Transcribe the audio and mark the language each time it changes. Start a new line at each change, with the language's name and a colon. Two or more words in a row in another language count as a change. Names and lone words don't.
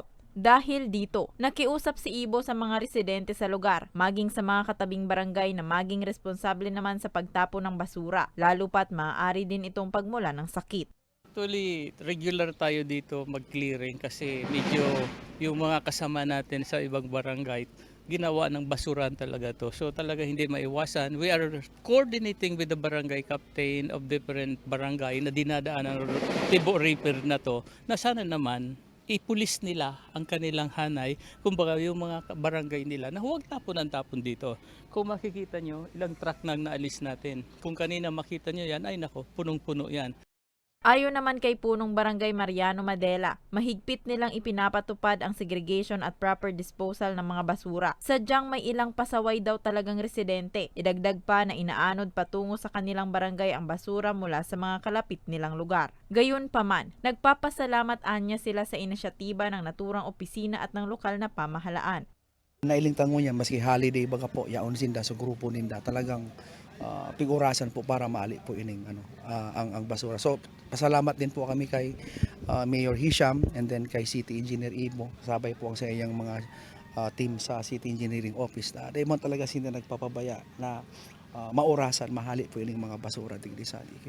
Filipino: Dahil dito, nakiusap si Ibo sa mga residente sa lugar, maging sa mga katabing barangay na maging responsable naman sa pagtapon ng basura, lalo pat maaari din itong pagmula ng sakit. Actually, regular tayo dito mag-clearing kasi medyo yung mga kasama natin sa ibang barangay, ginawa ng basuran talaga to. So talaga hindi maiwasan.
English: We are coordinating with the barangay captain of different barangay
Filipino: na dinadaan ng Tibor River na to, na sana naman ipulis nila ang kanilang hanay, kumbaga yung mga barangay nila na huwag tapon ang tapon dito. Kung makikita nyo, ilang truck nang naalis natin. Kung kanina makita nyo yan, ay nako, punong-puno yan. Ayon naman kay punong barangay Mariano Madela, mahigpit nilang ipinapatupad ang segregation at
English: proper disposal
Filipino: ng mga basura. Sadyang may ilang pasaway daw talagang residente. Idagdag pa na inaanod patungo sa kanilang barangay ang basura mula sa mga kalapit nilang lugar. Gayunpaman, nagpapasalamat anya sila sa inisyatiba ng naturang opisina at ng lokal na pamahalaan.
Bikol: Nailingtan mo niya maski holiday baga po yaon sinda sa grupo ninda talagang pigurasan po para maali po ining ang basura.
Filipino: So pasalamat din po kami kay Mayor Hisham and then kay City Engineer Ibo.
Bikol: Sabay po ang sa iyang mga team sa City Engineering Office. Dahil talaga sila nagpapabaya na maurasan, mahali po ining mga basura digdi sa alikid.